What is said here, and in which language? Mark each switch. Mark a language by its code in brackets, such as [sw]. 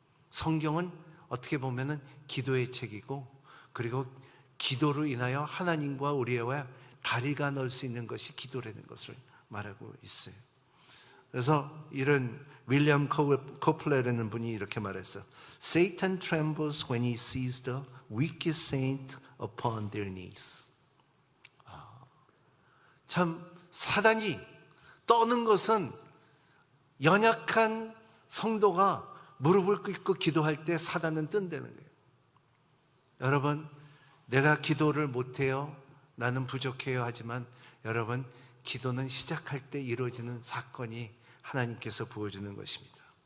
[ko] 성경은 어떻게 보면은 기도의 책이고, 그리고 기도로 인하여 하나님과 우리와 다리가 넣을 수 있는 것이 기도라는 것을 말하고 있어요. 그래서 이런 윌리엄 코플레라는 분이 이렇게 말했어요. [en] Satan trembles when he sees the wicked saint upon their knees. [ko] 참, 사단이 떠는 것은 연약한 성도가 무릎을 꿇고 기도할 때 사단은 뜬다는 거예요. 여러분, 내가 기도를 못해요, 나는 부족해요 하지만 여러분, 기도는 시작할 때 이루어지는 사건이 하나님께서 부어주는 것입니다.